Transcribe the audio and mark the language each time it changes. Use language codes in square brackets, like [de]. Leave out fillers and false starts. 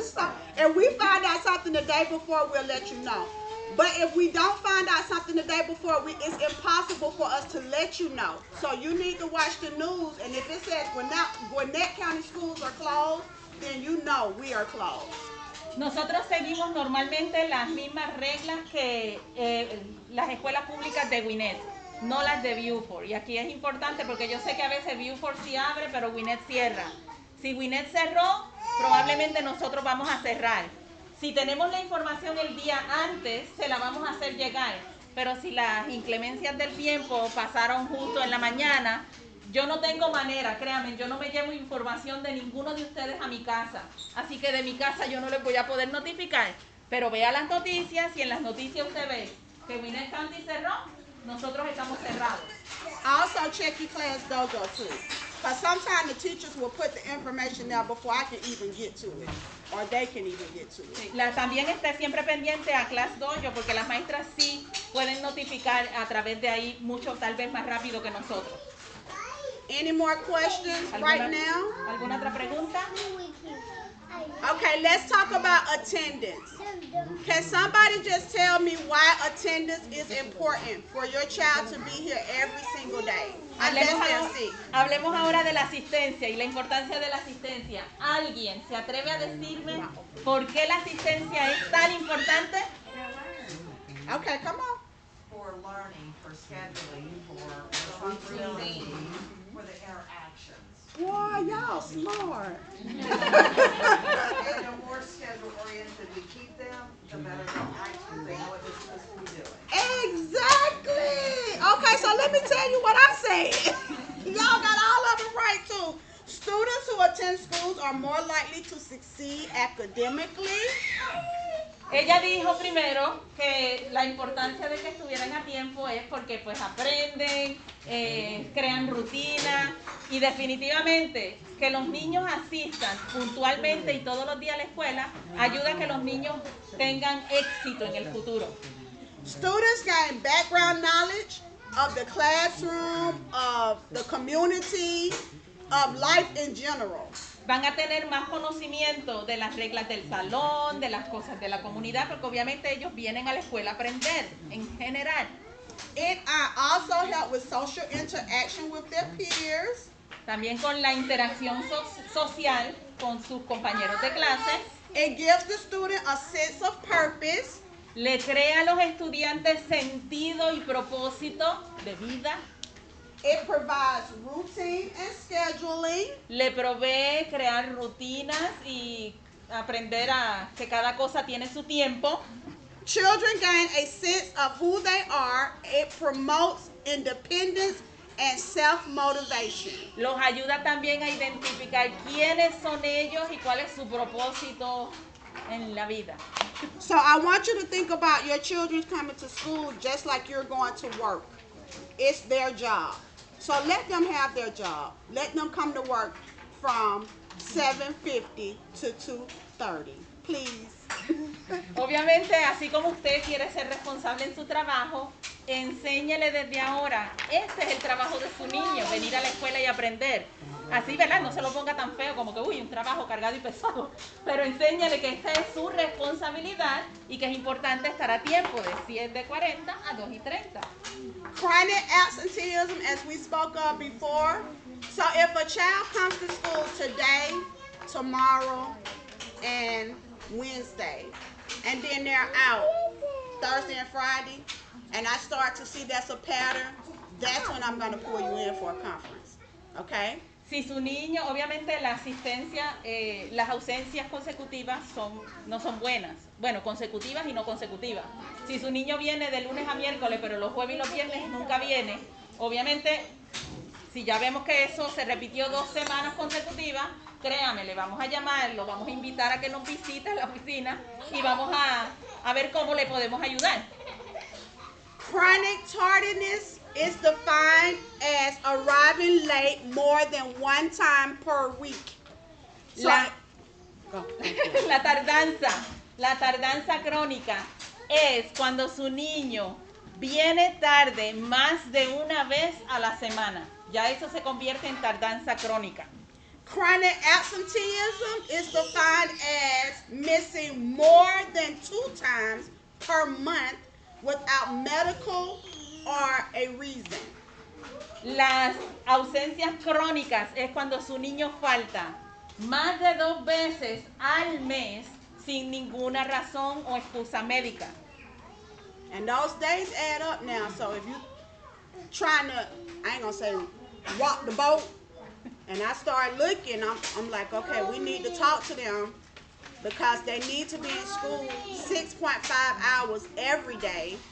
[en] So, if we find out something the day before, we'll let you know. But if we don't find out something the day before, it's impossible for us to let you know. So you need to watch the news, and if it says Gwinnett County schools are closed, then you know we are closed. [es] Nosotros seguimos normalmente las mismas reglas que las escuelas públicas de Gwinnett, no las de Beaufort. Y aquí es importante porque yo sé que a veces Beaufort sí abre, pero Gwinnett cierra. Si Gwinnett cerró, probablemente nosotros vamos a cerrar. Si tenemos la información el día antes, se la vamos a hacer llegar. Pero si las inclemencias del tiempo pasaron justo en la mañana, yo no tengo manera, créanme, yo no me llevo información de ninguno de ustedes a mi casa. Así que de mi casa yo no les voy a poder notificar. Pero vea las noticias y en las noticias usted ve que Gwinnett County cerró, nosotros estamos cerrados. [en] Also check your class dojo too. Because sometimes the teachers will put the information there before I can even get to it. Or they can even get to it. [es] Sí, también esté siempre pendiente a Class Dojo porque las maestras sí pueden notificar a través de ahí mucho, tal vez más rápido que nosotros. [en] Any more questions right now? [es] ¿Alguna otra pregunta? [en] Okay, let's talk about attendance. Can somebody just tell me why attendance is important for your child to be here every single day? [es] Hablemos ahora de la asistencia y la importancia de la asistencia. ¿Alguien se atreve a decirme por qué la asistencia es tan importante? [en] Okay, come on. For learning, for scheduling, for responsibilities, for the interactions. Wow, y'all smart. And the more schedule oriented we keep them, the better they'll act because they know what they're supposed to be doing. Exactly. Okay, so let me tell you what I said. Y'all got all of it right too. Students who attend schools are more likely to succeed academically. [es] Ella dijo primero que la importancia de que estuvieran a tiempo es porque pues aprenden, crean rutina y definitivamente que los niños asistan puntualmente y todos los días a la escuela ayuda a que los niños tengan éxito en el futuro. [en] Students gain background knowledge of the classroom, of the community, of life in general. [es] Van a tener más conocimiento de las reglas del salón, de las cosas de la comunidad, porque obviamente ellos vienen a la escuela a aprender en general. [en] It also helps with social interaction with their peers. [es] También con la interacción social con sus compañeros de clase. [en] It gives the student a sense of purpose. [es] Le crea a los estudiantes sentido y propósito de vida. [en] It provides routine and scheduling. [es] Le provee crear rutinas y aprender a que cada cosa tiene su tiempo. [en] Children gain a sense of who they are. It promotes independence and self-motivation. Los ayuda también a identificar quiénes son ellos y cuál es su propósito en la vida. So I want you to think about your children coming to school just like you're going to work. It's their job. So let them have their job. Let them come to work from 7:50 to 2:30. Please. [es] Obviamente, así como usted quiere ser responsable en su trabajo, enséñele desde ahora. Este es el trabajo de su niño, venir a la escuela y aprender. Así, ¿verdad? No se lo ponga tan feo como que, uy, un trabajo cargado y pesado. Pero enséñale que esta es su responsabilidad y que es importante estar a tiempo de 7:40 a 2:30. [en] Chronic absenteeism, as we spoke of before. So if a child comes to school today, tomorrow, and Wednesday, and then they're out Thursday and Friday, and I start to see that's a pattern, that's when I'm going to pull you in for a conference. Okay? [es] Si su niño, obviamente la asistencia, las ausencias consecutivas no son buenas. Bueno, consecutivas y no consecutivas. Si su niño viene de lunes a miércoles, pero los jueves y los viernes nunca viene, obviamente, si ya vemos que eso se repitió 2 semanas consecutivas, créame, le vamos a llamar, lo vamos a invitar a que nos visite a la oficina y vamos a ver cómo le podemos ayudar. [en] Chronic tardiness is defined as arriving late more than one time per week. So, [es] La tardanza crónica es cuando su niño viene tarde más de una vez a la semana. Ya eso se convierte en tardanza crónica. [en] Chronic absenteeism is defined as missing more than 2 times per month without medical or a reason. [es] Las ausencias crónicas es cuando su niño falta más de 2 veces al mes sin ninguna razón o excusa médica. [en] And those days add up now. So if you trying to, I ain't gonna say rock the boat, and I start looking, I'm like, okay, we need to talk to them because they need to be in school 6.5 hours every day.